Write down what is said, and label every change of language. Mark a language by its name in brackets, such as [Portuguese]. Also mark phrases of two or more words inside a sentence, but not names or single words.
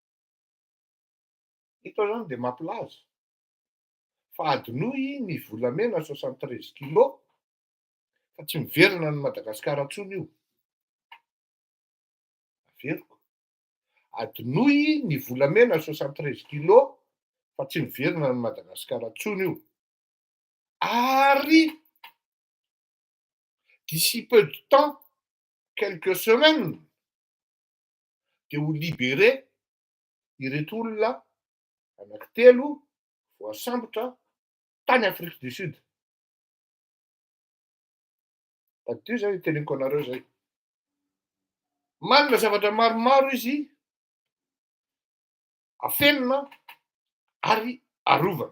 [Malagasy] Ito zany dia mampilaza fa adinoy ny volamena 73 kilo fa tsy miverina ny Madagasikara intsony io. Averiko. Adinoy ny volamena 73 kilo fa tsy miverina ny Madagasikara intsony io. [French] Ary d'ici peu de temps, quelques semaines, [Malagasy] dia ho libéré ireto olona anankitelo voasambotra tany Afrique du Sud. Tadio zay teneniko anareo zay. Manana zavatra maromaro izy afenina ary arovana.